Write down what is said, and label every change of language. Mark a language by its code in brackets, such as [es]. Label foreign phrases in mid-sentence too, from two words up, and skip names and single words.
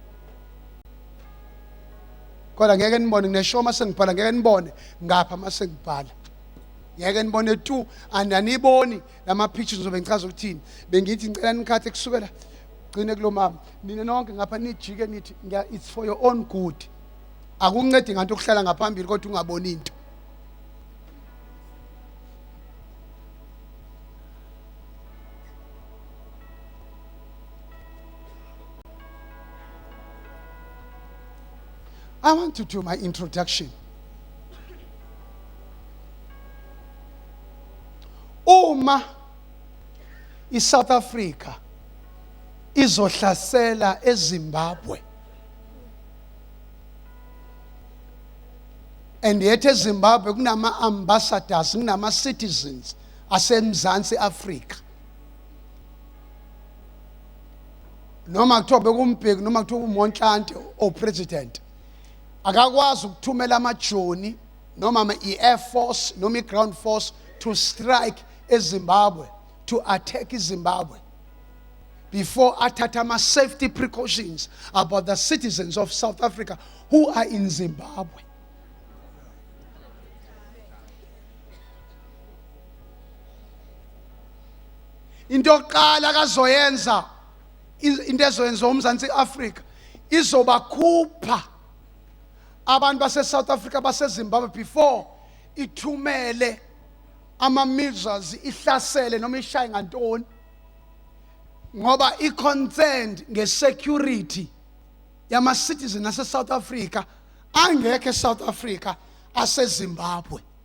[nd] Kodwa ngeke nibone ngineshow mase ngibhala ngeke nibone ngapha mase ngibhala. Ngeke nibone tu ananiboni lama pictures ngizobe ngichaza ukuthini. Bengithi ngicela nikhathe kusukela gcine kulo mama nina nonke ngapha nijike nithi [en] it's for your own good. [nd] Akuncedi nganto ukuhlala ngaphambili kodwa ungaboni into. [en] I want to do my introduction. [nd] Uma iSouth Africa izohlasela eZimbabwe [en] and yet [nd] eZimbabwe kunama ambassadors, kunama citizens aseMzansi Afrika. Noma kuthiwa bekumbheki noma kuthiwa uMonhlanhla o president, akakwazi ukuthumela amajoni noma i- [en] air force [nd] noma i- [en] ground force to strike [nd] eZimbabwe, [en] to attack [nd] iZimbabwe, before athatha ama- [en] safety precautions about the citizens of South Africa who are in Zimbabwe. [nd] Into yokuqala kazoyenza, into ezoyenza uMzantsi Afrika izobakhupha abantu base-South Africa base-Zimbabwe before ithumele ama-measures ihlasele noma ishaye ngantoni, ngoba i-concerned nge-security yama-citizen ase-South Africa angekho e-South Africa ase-Zimbabwe.